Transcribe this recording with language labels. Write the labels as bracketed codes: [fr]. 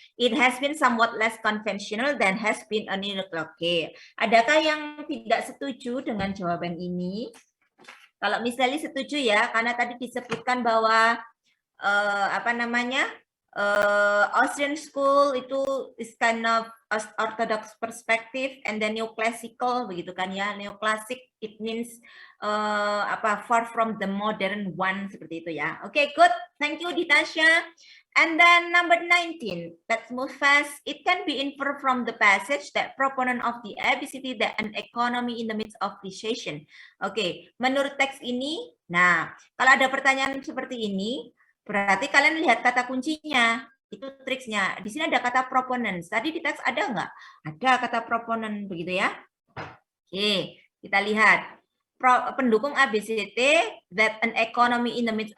[en] It has been somewhat less conventional than has been a new. [id] Oke. Adakah yang tidak setuju dengan jawaban ini? Kalau misalnya setuju ya, karena tadi disebutkan bahwa apa namanya, Austrian School itu is kind of orthodox perspective and then neoclassical, begitu kan ya. Neoclassic it means apa, far from the modern one, seperti itu ya. Oke, good. [en] Thank you, Ditasya. And then number 19, let's move fast. It can be inferred from the passage that proponent of the ABCD that an economy in the midst of recession. [id] Oke, menurut teks ini, nah, kalau ada pertanyaan seperti ini, berarti kalian lihat kata kuncinya, itu triksnya. Di sini ada kata proponents. Tadi di teks ada nggak? Ada kata proponent, begitu ya. Oke, kita lihat. Pendukung ABCT that an economy in the midst.